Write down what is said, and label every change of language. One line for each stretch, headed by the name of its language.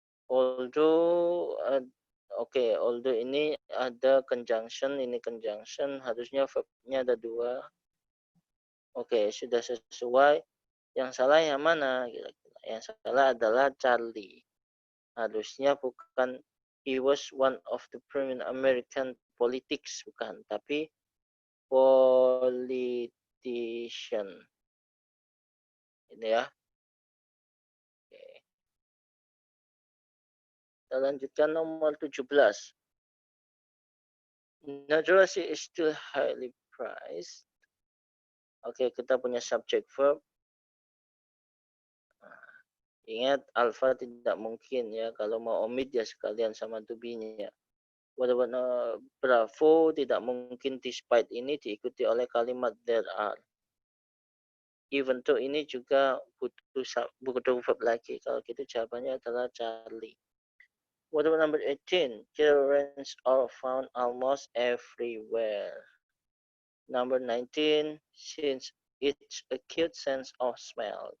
Indonesian: Although although ini ada conjunction, ini conjunction, harusnya verbnya ada dua. Oke, sudah sesuai. Yang salah yang mana? Kira-kira. Yang salah adalah Charlie. Harusnya bukan
English: he was one of the prominent American politics,
Indonesian: bukan, tapi politician. Ini ya. Oke. Kita lanjutkan nomor 17.
English: Naturally is still highly prized.
Indonesian: Oke, kita punya subject verb. Ingat, alpha tidak mungkin ya. Kalau mau omit ya sekalian sama to be-nya. Walaupun bravo tidak mungkin despite ini diikuti oleh kalimat there are. Even though ini juga butuh verb lagi. Kalau gitu jawabannya adalah Charlie.
English: What about number 18? Children are found almost everywhere. Number 19, since it's a cute sense of smell.